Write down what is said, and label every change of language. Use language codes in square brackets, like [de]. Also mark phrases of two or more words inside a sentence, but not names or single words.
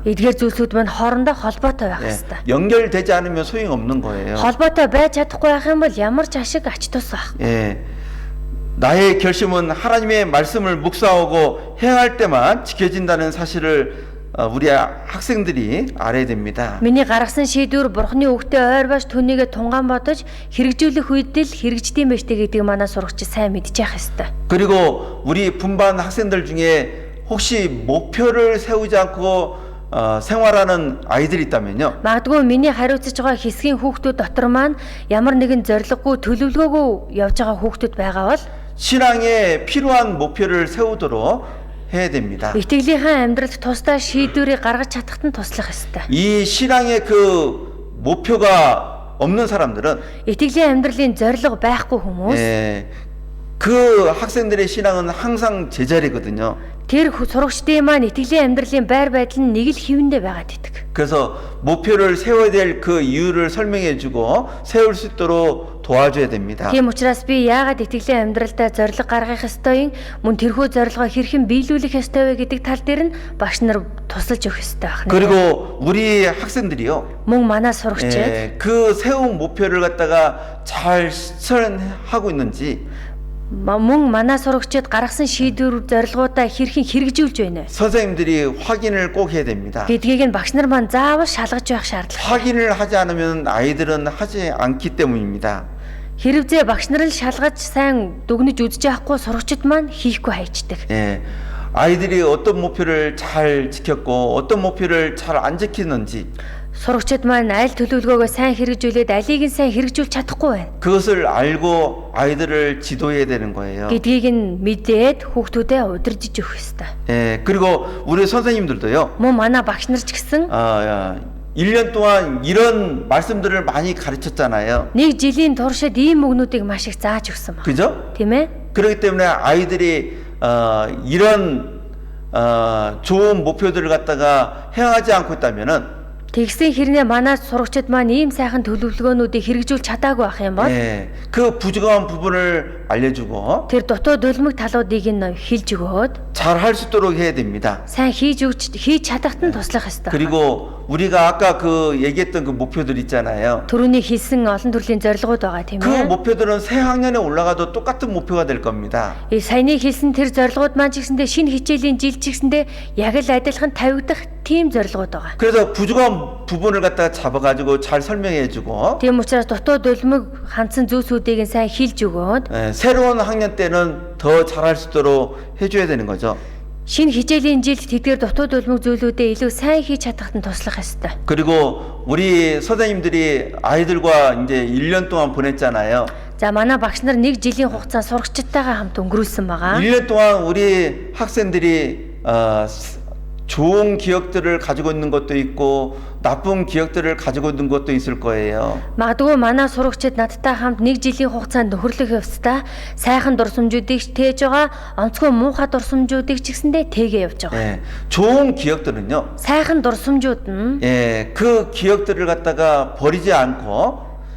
[mn] Эдгээр зүйлсүүд маань хоорондоо холбоотой байх [ko] 예, [mn] ёстой. [ko] 연결되지 않으면 소용없는 거예요. [mn] холбоотой байж чадахгүй байх юм бол ямар ч ашиг ач тус байх. [ko] 예, 나의 결심은 하나님의 말씀을 묵상하고 행할 때만 지켜진다는 사실을 우리 학생들이 알아야 됩니다. [mn] Миний гаргасан шийдвэр Бурхны үгтэй ойр байж түүнийгээ тунгаан бодож хэрэгжүүлэх үед л хэрэгждэм байж тээ гэдэг манай сурагчид сайн мэдчих ёстой. [ko] 그리고 우리 분반 학생들 중에 혹시 목표를 세우지 않고 생활하는 아이들이 있다면요. [mn] Магадгүй миний хариуцж байгаа хэсгийн хүүхдүүд дотор маань ямар нэгэн зориггүй төлөвлөгөөгүй явж байгаа хүүхдүүд байгаа бол [ko] 신앙에 필요한 목표를 세우도록 해야 됩니다. [mn] итгэлийнхаа амьдралд тусдаа шийдвэрийг гаргаж чадахад нь туслах ёстой. [ko] 이 신앙의 그 목표가 없는 사람들은 [mn] Итгэлийн амьдралын зориг байхгүй хүмүүс [ko] 예, 그 학생들의 신앙은 항상 제자리거든요. [mn] тэр сурагчдын маань итгэлийн амьдралын байр байдал нь нэг л хэвэндээ байгаад идэг. [ko] 그래서 목표를 세워야 될 그 이유를 설명해주고 세울 수 있도록 도와줘야 됩니다. [mn] Тийм учраас би яагаад итгэлийн амьдралдаа зориг гаргах ёстой юм, мөн тэрхүү зорилгоо хэрхэн биелүүлэх ёстой вэ гэдэг тал дээр нь багш нар тусалж өгөх ёстой байна. [ko] 그리고 우리 학생들이요. [mn] Мөн манай сурагчид [ko] 예, 그 세운 목표를 갖다가 잘 실천하고 있는지 [mn] мөн манай сурагчид гаргасан шийдвэр зорилгоудаа хэрхэн хэрэгжүүлж байна вэ [ko] 선생님들이 확인을 꼭 해야 됩니다. [mn] гэдгийг нь багш нар маань заавал шалгаж байх шаардлага. [ko] 확인을 하지 않으면 아이들은 하지 않기 때문입니다. [mn] Хэрвээ багш нар л шалгаж сайн дүгнэж үзэж авахгүй сурагчид маань хийхгүй хайчдаг. [ko] 예, 아이들이 어떤 목표를 잘 지켰고 어떤 목표를 잘 안 지키는지 [mn] Сурагчид маань аль төлөвлөгөөгөө сайн хэрэгжүүлээд алийг нь сайн хэрэгжүүлж чадахгүй байна [ko] 그것을 알고 아이들을 지도해야 되는 거예요. [mn] гэдгийг нь мэдээд хүүхдүүдэд удирдах өгөх ёстой. [ko] 예, 그리고 우리 선생님들도요. [mn] Мөн манай багш нар ч гэсэн [ko] 1년 동안 이런 말씀들을 많이 가르쳤잖아요. [mn] нэг жилийн туршид ийм үгнүүдийг маш их зааж өгсөн ба. [ko] 그죠? [mn] Тийм ээ? [ko] 그렇기 때문에 아이들이 이런 좋은 목표들을 갖다가 행하지 않고 있다면은 [mn] Тэгсэн хэрнээ манай сурагчид маань ийм сайхан төлөвлөгөөнүүдийг хэрэгжүүлж чадаагүй байх юм бол [ko] 예, 그 부족한 부분을 알려주고 [mn] тэр дутуу дөлмөг талуудыг нь хэлж өгөөд [ko] 잘 할 수 있도록 해야 됩니다. [mn] сайн хийж чадахт нь туслах ёстой. [ko] 그리고 우리가 아까 그 얘기했던 그 목표들 있잖아요. [mn] Төрөний хэлсэн олон төрлийн зорилгууд байгаа тийм 그 ээ. [ko] 목표들은 새 학년에 올라가도 똑같은 목표가 될 겁니다. [mn] Саяны хэлсэн тэр зорилгууд маань ч гэсэндээ шинэ хичээлийн жил ч гэсэндээ яг л адилхан тавигдах тийм зорилгууд байгаа. [ko] 그래서 부족한 부분을 갖다가 잡아가지고 잘 설명해주고 [mn] Тийм учраас дутуу дөлмөг хандсан зүйлсүүдийг нь сайн хэлж өгөөд [ko] 새로운 학년 때는 더 잘할 수 있도록 해줘야 되는 거죠. [mn] шинэ хичээлийн жилд тэдгээр дутуу дөлмөг зүйлүүдээ илүү сайн хийж чадахад нь туслах ёстой. [ko] 그리고 우리 선생님들이 아이들과 이제 1년 동안 보냈잖아요. [mn] За манай багш нар нэг жилийн хугацаанд сурагчдтайгаа хамт өнгөрүүлсэн байгаа. [ko] 1년 동안 우리 학생들이 좋은 기억들을 가지고 있는 것도 있고 나쁜 기억들을 가지고 있는 것도 있을 거예요. [mn] Магадгүй манай сурагчид надтай хамт нэг жилийн хугацаанд нөхөрлөх явцдаа сайхан дурсамжуудыг тээж байгаа, онцгой муухай дурсамжуудыг ч гэсэндээ тээгээ явж байгаа. [ko] 예, 좋은 기억들은요. [mn] Сайхан дурсамжууд нь [ko] 예, 그 기억들을 갖다가 버리지 않고